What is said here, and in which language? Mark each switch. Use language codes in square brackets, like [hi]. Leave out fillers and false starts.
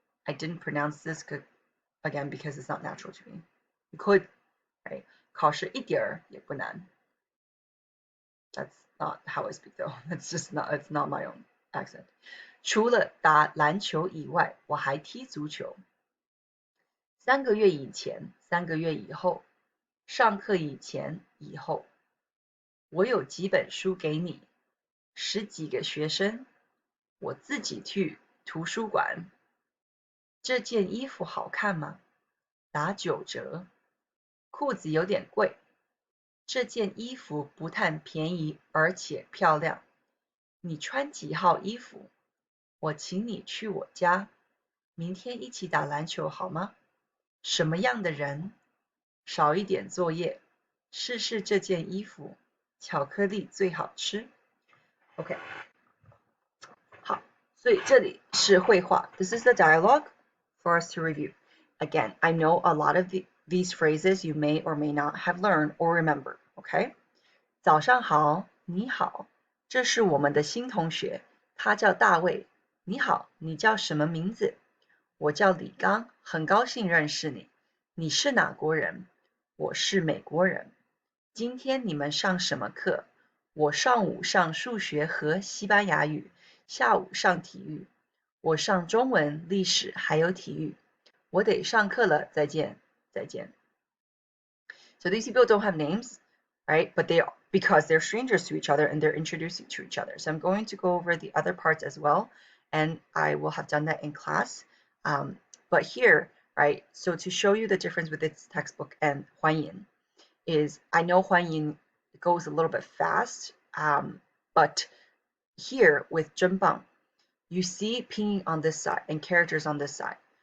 [en] I didn't pronounce this again because it's not natural to me. You could, right? [zh] 考试一点儿也不难。 [en] That's not how I speak though. It's not my own accent. [zh] 除了打篮球以外，我还踢足球。 3个月以前，3个月以后，上课以前，以后。我有几本书给你，10几个学生。我自己去图书馆。这件衣服好看吗？打9折。裤子有点贵。这件衣服不但便宜，而且漂亮。你穿几号衣服？我请你去我家。明天一起打篮球好吗？什么样的人？少一点作业。试试这件衣服。巧克力最好吃。 OK， 好，所以这里是绘画。 [en] This is the dialogue for us to review. Again, I know a lot of these phrases you may or may not have learned or remember. [zh] OK， 早上好，你好，这是我们的新同学，他叫大卫。你好，你叫什么名字？我叫李刚，很高兴认识你。你是哪国人？我是美国人。今天你们上什么课？我上午上数学和西班牙语，下午上体育。我上中文、历史还有体育。我得上课了，再见，再见。 [en] So these people don't have names, right? But because they're strangers to each other and they're introducing to each other. So I'm going to go over the other parts as well, and I will have done that in class. But here, right, so to show you the difference with its textbook and Huanyin is I know Huanyin goes a little bit fast, but here with ZhenBang, you see pinyin on this side and characters on this side.